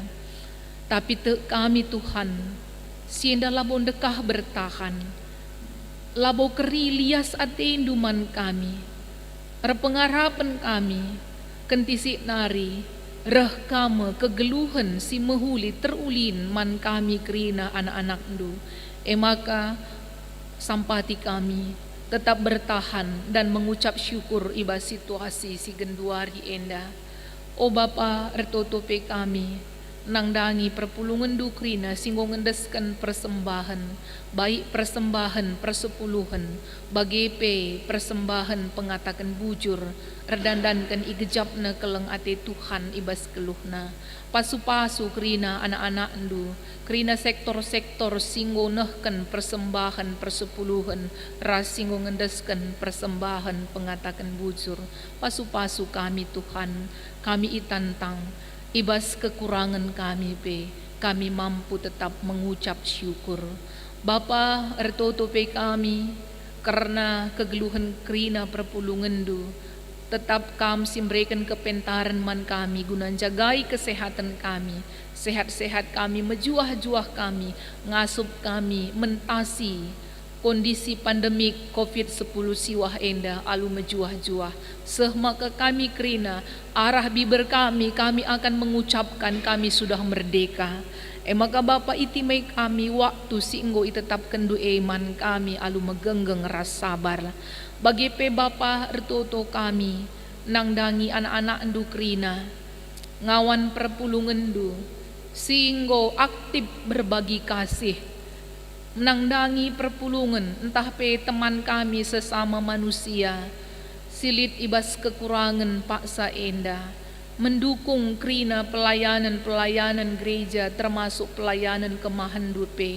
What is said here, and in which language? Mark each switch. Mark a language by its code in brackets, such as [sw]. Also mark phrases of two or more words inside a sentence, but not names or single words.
[btx] Tapi te kami Tuhan, si enda labo dekah bertahan, labo keri lias atenduman kami, repengarapan kami, kentisik nari, reh kama kegeluhan si mehuli terulin man kami kerina anak-anak ndu. [id] Maka sampati kami tetap bertahan dan mengucap syukur [btx] iba situasi si genduari enda. O Bapa ertotope kami, nangdangi perpulungan dukrina singgo ngendeskan persembahan, baik persembahan persepuluhan, bagi persembahan pengatakan bujur, redandankan igejapna keleng ate Tuhan ibas keluhna, pasu-pasu krina anak-anak ndu, krina sektor-sektor singgo nehkan persembahan persepuluhan, ras singgo ngendeskan persembahan pengatakan bujur, pasu-pasu kami Tuhan, kami itantang, ibas kekurangan kami [id] kami mampu tetap mengucap syukur. [btx] Bapa ertoto kami karena kegeluhan krina perpulungan du, tetap kami simberikan kepentaran man kami guna jagai kesehatan kami, sehat-sehat kami, mejuah-juah kami, ngasup kami, mentasi kondisi pandemik COVID-10 siwah enda alu mejuah-juah. [id] Maka kami krina arah bibir kami akan mengucapkan kami sudah merdeka. [btx] Maka Bapa itimai kami waktu singgo itetapkan du iman kami alu megenggeng ras sabar. Bagi Bapa ertoto kami nangdangi anak-anak ndu krina ngawan perpulungan du singgo aktif berbagi kasih, menangdangi perpulungan [id] entah teman kami sesama manusia, [btx] silit ibas kekurangan paksa enda, mendukung krina [id] pelayanan gereja termasuk pelayanan [btx] kemahan dupe.